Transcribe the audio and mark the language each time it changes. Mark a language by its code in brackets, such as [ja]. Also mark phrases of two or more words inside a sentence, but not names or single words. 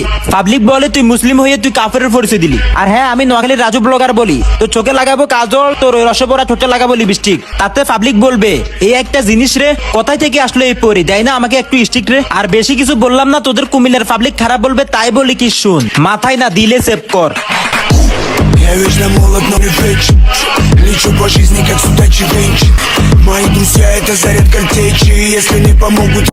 [bn] পাবলিক বলে তুই মুসলিম হয়ে তুই কাফেরের পরিচয় দিলি। আর হ্যাঁ আমি নোয়াখালীর রাজু ব্লগার বলি, তোর চোখে লাগাবো কাজল, তোর ওই রসে ভরা ঠোঁটে লাগাবো লিপস্টিক। তাতে পাবলিক বলবে এই একটা জিনিস রে, কোথায় থেকে আসলো এই পরি, দেয় না আমাকে একটু স্টিক রে। আর বেশি কিছু বললাম না, তোদের কুমিল্লার পাবলিক খারাপ বলবে তাই বলি কি শুন, মাথায় না দিলে সেভ কর। [ru] Я вечно молод, но не вечен. Лечу по жизни, как судачий венчик. Мои друзья — это заряд картечи. Если не помогут